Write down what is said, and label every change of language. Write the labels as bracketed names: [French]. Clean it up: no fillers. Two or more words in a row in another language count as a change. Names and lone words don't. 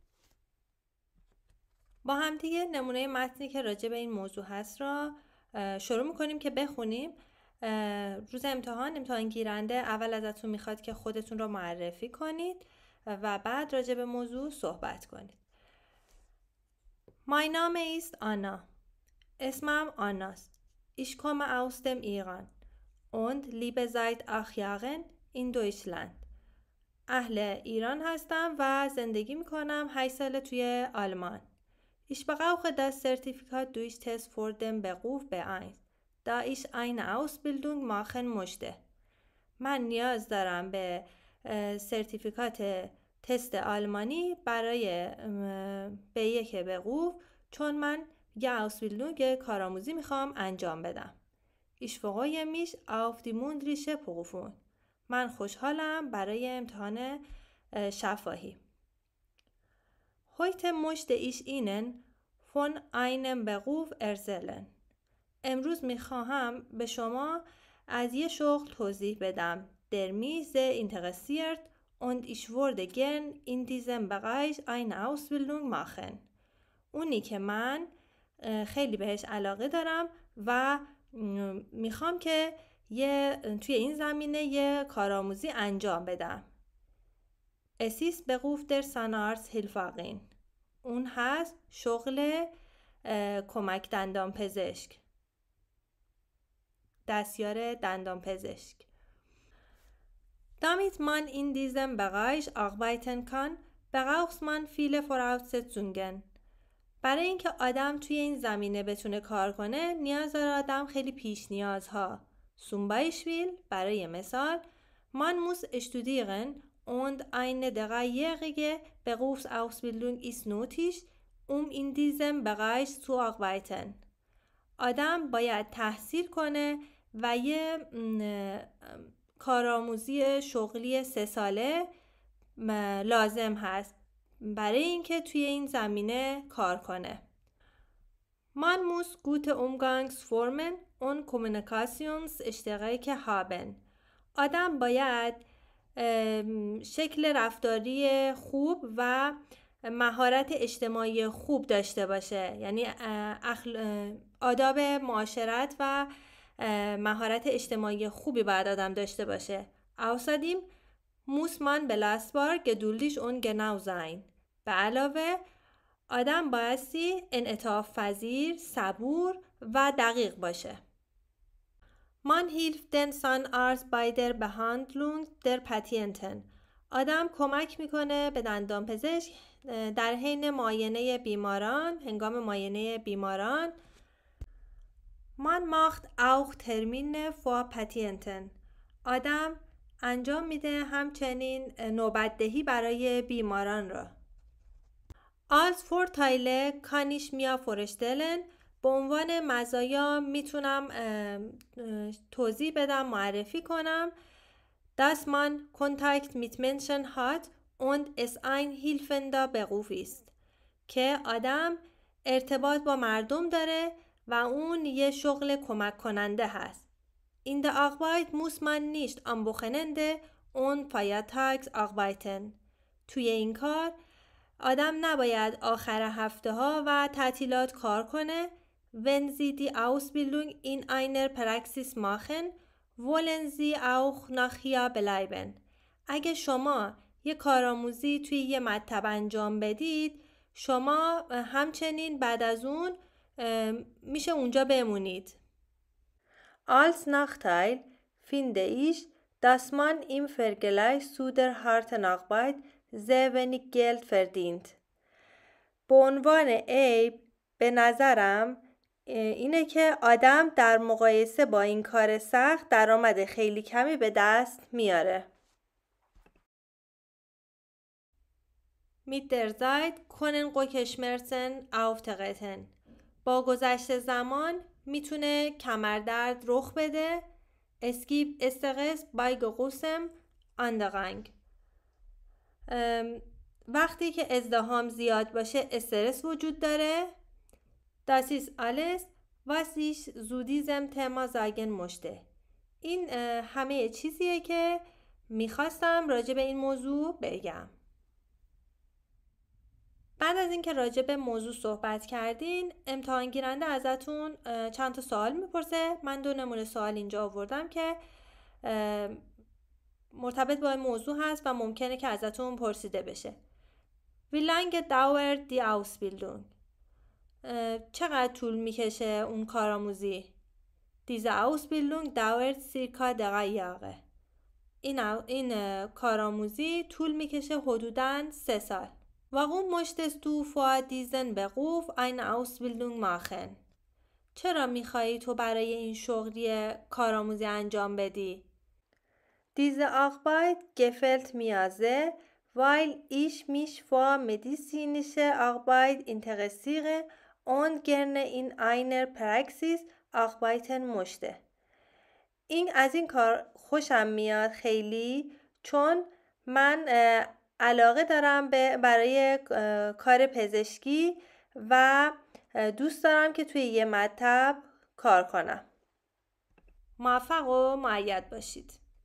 [Persian] با هم دیگه نمونه متنی که راجع به این موضوع هست را شروع می‌کنیم که بخونیم. روز امتحان گیرنده اول ازتون میخواد که خودتون رو معرفی کنید و بعد راجع به موضوع صحبت کنید. [German] Mein Name ist Anna. [Persian] اسمم آناست. [German] Ich komme aus dem Iran und lebe seit 8 Jahren in Deutschland. [Persian] اهل ایران هستم و زندگی میکنم 8 ساله توی آلمان. [German] Ich brauche das Zertifikat durch Test für den Beruf B1, da ich eine Ausbildung machen möchte. [Persian] من نیاز دارم به سرتیفیکات تست آلمانی برای B1 بقوف چون من یه Ausbildung کارآموزی میخوام انجام بدم. [German] Ich freue mich auf die mündliche Prüfung. [Persian] من خوشحالم برای امتحان شفاهی. [German] Heute möchte ich Ihnen von einem Beruf erzählen. [Persian] امروز میخواهم به شما از یه شغل توضیح بدم. [German] Der mich sehr interessiert und ich würde gern in diesem Bereich eine Ausbildung machen. [Persian] اونی که من خیلی بهش علاقه دارم و میخوام که توی این زمینه یه کارآموزی انجام بدم. [German] Es ist Beruf der Zahnarzthelferin. [Persian] اون هست شغل کمک دندان پزشک. دستیار دندان پزشک. [German] Damit man in diesem Bereich arbeiten kann, braucht man viele Voraussetzungen. [Persian] برای اینکه آدم توی این زمینه بتونه کار کنه نیاز داره آدم خیلی پیش نیازها. [German] Zum Beispiel [Persian] برای مثال [German] man muss studieren und eine 3-jährige Berufsausbildung ist nötig, in diesem Bereich zu arbeiten. [Persian] آدم باید تحصیل کنه و یه کارآموزی شغلی 3 ساله لازم هست برای اینکه توی این زمینه کار کنه. [German] Man muss gute Umgangsformen und Kommunikationsstärke haben. [Persian] آدم باید شکل رفتاری خوب و مهارت اجتماعی خوب داشته باشه، یعنی آداب معاشرت و مهارت اجتماعی خوبی باید آدم داشته باشه. [German] Außerdem muss man belastbar, geduldig und genau sein. [Persian] به علاوه آدم بایستی انعطاف پذیر، صبور و دقیق باشه. [German] Man hilft den Zahnarzt bei der Behandlung der Patienten. [Persian] آدم کمک میکنه به دندان پزشک در حین معاینه بیماران، هنگام معاینه بیماران. [German] Man macht auch Termine für Patienten. [Persian] آدم انجام میده همچنین نوبتدهی برای بیماران را. [German] Als Vorteile kann ich mir vorstellen. [Persian] به عنوان مزایا میتونم توضیح بدم، معرفی کنم. [German] dass man Kontakt mit Menschen hat und es ein hilfender Beruf ist. [Persian] که آدم ارتباط با مردم داره و اون یه شغل کمک کننده هست. [German] In der Arbeit muss man nicht am Wochenende und feiertags arbeiten. [Persian] توی این کار آدم نباید آخر هفته ها و تعطیلات کار کنه. [German] Wenn Sie die Ausbildung in einer Praxis machen, wollen Sie auch nachher bleiben. [Persian] اگه شما یه کارآموزی توی یه مکتب انجام بدید، شما همچنین بعد از اون میشه اونجا بمونید. [German] Als Nachteil finde ich, dass man im Vergleich zu der harten Arbeit sehr wenig Geld verdient. [Persian] به عنوان عیب به نظرم اینه که آدم در مقایسه با این کار سخت درآمد خیلی کمی به دست میاره. [German] Mit der Zeit können Rückenschmerzen auftreten. [Persian] با گذشت زمان میتونه کمردرد رخ بده. [German] Es gibt Stress bei großem Andrang. [Persian] وقتی که ازدحام زیاد باشه استرس وجود داره. [German] Das ist alles, was ich zu diesem Thema sagen möchte. [Persian] این همه چیزیه که میخواستم راجع به این موضوع بگم. بعد از اینکه راجع به موضوع صحبت کردین، امتحان گیرنده ازتون چند تا سوال میپرسه. من 2 نمونه سوال اینجا آوردم که مرتبط با این موضوع هست و ممکنه که ازتون پرسیده بشه. [German] Wie lange dauert die Ausbildung? [Persian] چقدر طول میکشه اون کارآموزی؟ [German] Diese Ausbildung dauert circa 3 Jahre. [Persian] این کارآموزی طول میکشه حدوداً 3 سال. [German] Warum möchtest du vor diesem Beruf eine Ausbildung machen? [Persian] چرا میخوایی تو برای این شغلی کارآموزی انجام بدی؟ [German] Diese Arbeit gefällt mir sehr, weil ich mich für medizinische Arbeit interessiere und gerne in einer Praxis arbeiten möchte. [Persian] از این کار خوشم میاد خیلی، چون من علاقه دارم برای کار پزشکی و دوست دارم که توی یه مکتب کار کنم. موفق و مؤید باشید.